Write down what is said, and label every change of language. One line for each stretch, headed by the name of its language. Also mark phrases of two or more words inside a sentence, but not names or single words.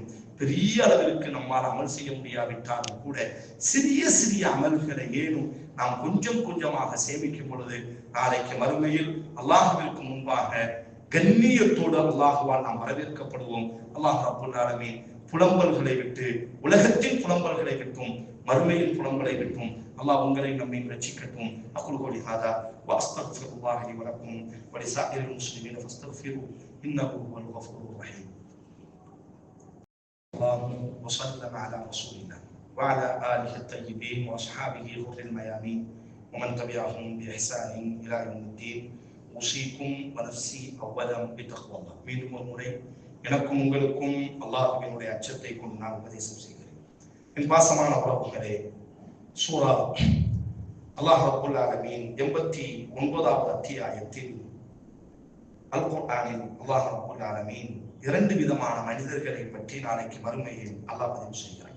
Tamil: பெரிய அளவிற்கு நம்மால் அமல் செய்ய முடியாவிட்டாலும் கூட சிறிய சிறிய அமல்களை ஏனும் நாம் கொஞ்சம் கொஞ்சமாக சேமிக்கும் பொழுது நாளைக்கு மறுமையில் அல்லாஹ்விற்கு முன்பாக கண்ணியத்தோடு அல்லாஹுவால் நாம் வரவேற்கப்படுவோம். அல்லாஹ்
Arabic: رب العالمين
Tamil: புலம்பல்களை விட்டு, உலகத்தின் புலம்பல்களை விட்டும் மறுமையின் புலம்பலை விட்டும் அல்லாஹ் உங்களை நம்மை ரட்சிக்கட்டும்.
Arabic: أقول قولي هذا وأستغفر الله لي ولكم ولسائر المسلمين فاستغفروه إنه هو الغفور الرحيم. اللهم صل على رسولنا وعلى آله الطيبين وأصحابه غر الميامين ومن تبعهم بإحسان إلى يوم الدين. أوصيكم ونفسي أولا بتقوى الله.
Tamil: மீண்டும் ஒரு முறை எனக்கும் உங்களுக்கும் அல்லாஹ்வினுடைய அச்சத்தை கொண்டு நான் உபதேசம் செய்கிறேன். என் பாசமான உறவுகளே, சூரா அல்லாஹ்
Arabic: رب العالمين
Tamil: 89வது அத்தியாயத்தில் அல் குர்ஆனில் அல்லாஹ்
Arabic: رب العالمين
Tamil: இரண்டு விதமான மனிதர்களை பற்றி நாளைக்கு மறுமையில் அல்லாஹ் பதிவு செய்கிறார்.